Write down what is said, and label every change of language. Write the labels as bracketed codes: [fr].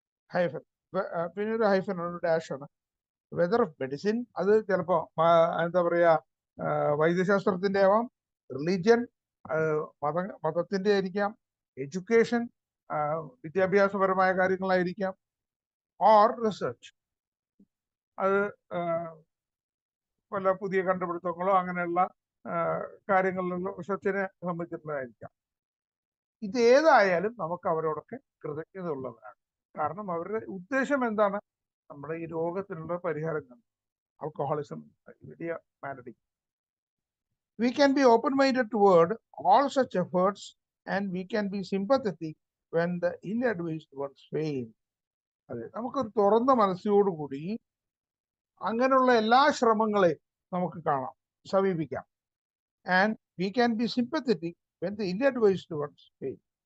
[ml] Hyphen, പിന്നെ ഒരു hyphen ഒരു ഡാഷ് ആണ്. [en] weather of medicine, [ml] അത് ചിലപ്പോ എന്താ പറയാ വൈദ്യശാസ്ത്രത്തിന്റെ ആവാം, റിലീജിയൻ മതത്തിന്റെ ആയിരിക്കാം, എഡ്യൂക്കേഷൻ വിദ്യാഭ്യാസപരമായ കാര്യങ്ങളായിരിക്കാം, ഓർ റിസർച്ച്, അത് പല പുതിയ കണ്ടുപിടുത്തങ്ങളോ അങ്ങനെയുള്ള കാര്യങ്ങളിലുള്ള റിസർച്ചിനെ സംബന്ധിച്ചിട്ടുള്ളതായിരിക്കാം. ഇത് ഏതായാലും നമുക്ക് അവരോടൊക്കെ കൃതജ്ഞത ഉള്ളവരാണ്. കാരണം അവരുടെ ഉദ്ദേശം എന്താണ്? നമ്മുടെ ഈ രോഗത്തിനുള്ള പരിഹാരം, ആൽക്കഹോളിസം, വലിയ malady. [en] We can be open-minded toward all such efforts and we can be sympathetic when the ill-advised ones fail. [ml] അതെ, നമുക്കൊരു തുറന്ന മനസ്സോടുകൂടി അങ്ങനെയുള്ള എല്ലാ ശ്രമങ്ങളെയും നമുക്ക് കാണാം, സമീപിക്കാം. [en] And we can be sympathetic when the ill-advised ones fail.